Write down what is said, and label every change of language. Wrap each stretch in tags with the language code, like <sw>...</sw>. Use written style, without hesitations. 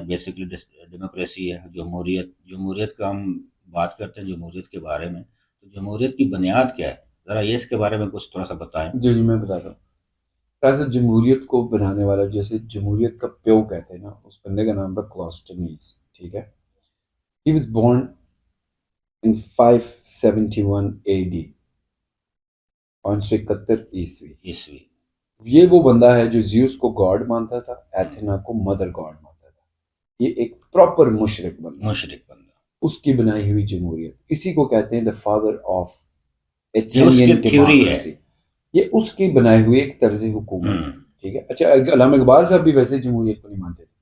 <ur>Basically democracy ہے، جمہوریت کا ہم بات کرتے ہیں جمہوریت کے بارے میں، تو جمہوریت کی بنیاد کیا ہے؟ ذرا یہ اس کے بارے میں کچھ تھوڑا سا بتائیں. جی میں بتاتا ہوں. ایسے جمہوریت کو بنانے والا، جیسے جمہوریت کا پیو کہتے ہیں نا، اس بندے کا نام تھا کلاسٹنیز. ٹھیک ہے.</ur> <en>He was born in 571 AD، 571</en> <ur>عیسوی. یہ وہ بندہ ہے جو زیوس کو گاڈ مانتا تھا، ایتھنا کو مدر گاڈ مانتا تھا. یہ ایک پراپر مشرک بندہ، اس کی بنائی ہوئی جمہوریت. اسی کو کہتے ہیں</ur> <en>The father of Athenian democracy.</en> <ur>یہ اس کی بنائی ہوئی ایک طرز حکومت ہے. ٹھیک ہے. اچھا، علامہ اقبال صاحب بھی ویسے جمہوریت کو نہیں مانتے تھے.</ur>